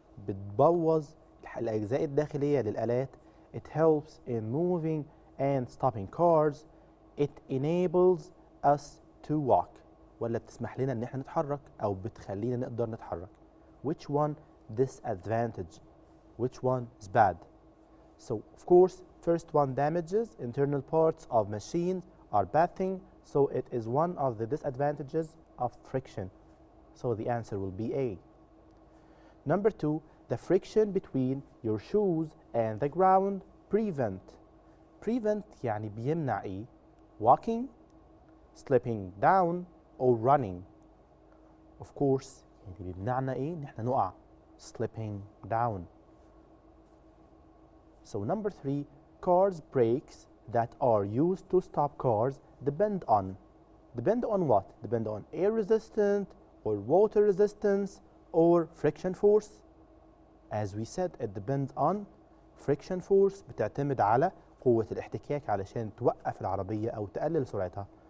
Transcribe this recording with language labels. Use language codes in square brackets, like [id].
[ar] بتبوظ الأجزاء الداخلية للآلات. [en] It helps in moving and stopping cars. It enables us to walk. [ar] ولا بتسمح لنا ان احنا نتحرك او بتخلينا نقدر نتحرك. [en] Which one disadvantage? Which one is bad? So of course first one damages internal parts of machines are bad thing, so it is one of the disadvantages of friction. So the answer will be A. Number 2, the friction between your shoes and the ground prevent [ar] يعني بيمنع ايه؟ [en] Walking, slipping down or running. Of course [ar] يعني بيمنعنا ايه؟ ان احنا نقع. [en] Slipping down. So number 3, cars brakes that are used to stop cars depend on what? Depend on air resistant or water resistance or friction force. As we said, it depends on friction force. [ar] بتعتمد على قوة الاحتكاك علشان توقف العربية أو تقلل سرعتها.